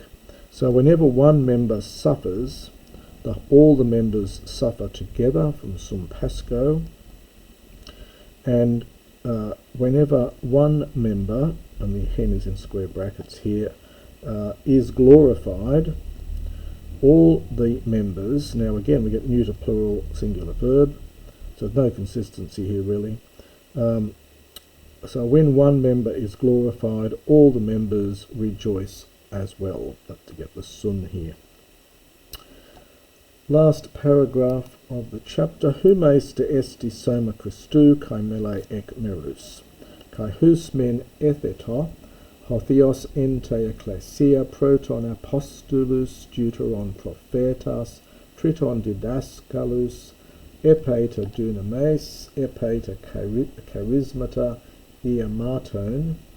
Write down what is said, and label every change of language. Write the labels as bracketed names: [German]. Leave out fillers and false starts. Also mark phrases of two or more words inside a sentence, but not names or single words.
[English] So whenever one member suffers, all the members suffer together, from sum pasco, and whenever one member, and the hen is in square brackets here, is glorified, all the members, now again we get neuter plural singular verb, so no consistency here really. So when one member is glorified, all the members rejoice as well, to get the sun here. Last paragraph of the chapter. [Greek] ὑμεῖς δέ ἐστε σῶμα Χριστοῦ καὶ μέλη ἐκ μέρους, καὶ οὓς μὲν ἔθετο, ὁ θεὸς ἐν τῇ ἐκκλησίᾳ, πρῶτον ἀποστόλους, δεύτερον προφήτας, τρίτον διδασκάλους, ἔπειτα δυνάμεις, ἔπειτα χαρίσματα, ἰαμάτων,